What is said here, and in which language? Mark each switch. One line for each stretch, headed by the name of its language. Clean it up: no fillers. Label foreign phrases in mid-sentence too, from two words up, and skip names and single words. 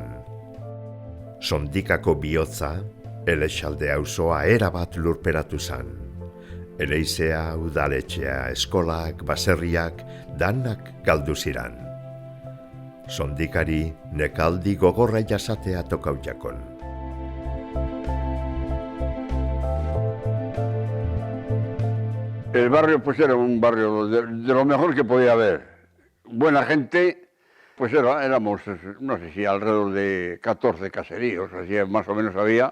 Basque: Sondikako bihotza, Elexalde auzoa erabat lurperatu zan. Eleizea, udaletxea, eskolak, baserriak, danak galdu ziran. Sondikari nekaldi gogorra jasatea tokau jakon.
Spanish: El barrio pues era un barrio de lo mejor que podía haber. Buena gente, pues éramos, no sé si alrededor de 14 caseríos, así más o menos había.